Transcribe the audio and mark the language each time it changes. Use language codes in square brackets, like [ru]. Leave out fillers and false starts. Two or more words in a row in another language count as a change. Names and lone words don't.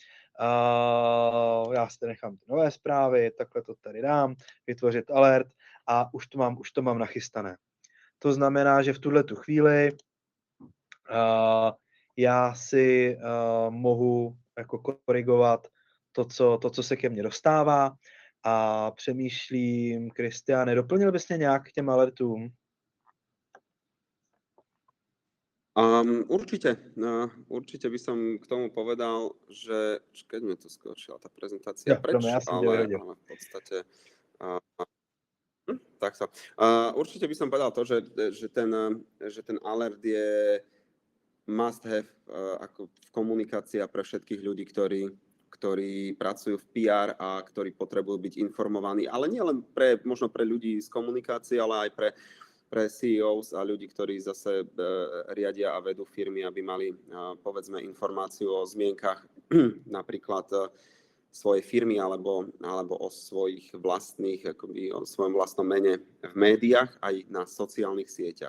[cs] Já si nechám ty nové zprávy, takhle to tady dám, vytvořit alert a už to mám nachystané. To znamená, že v tuhletu chvíli já si mohu jako korigovat to, co se ke mně dostává a přemýšlím, Kristiáne, doplnil bys mě nějak k těm alertům? [sk] Určite by som k tomu povedal, že keď mi tu skočila tá prezentácia preč, ale v podstate takto. Určite by som povedal to, že ten alert je [en] must have [sk] ako komunikácia pre všetkých ľudí, ktorí pracujú v PR a ktorí potrebujú byť informovaní, ale nie len možno pre ľudí z komunikácie, ale aj pre CEOs a ľudí, ktorí zase riadia a vedú firmy, aby mali, povedzme, informáciu o zmienkach napríklad svojej firmy alebo o svojich vlastných, akoby o svojom vlastnom mene v médiách aj na sociálnych sieťach.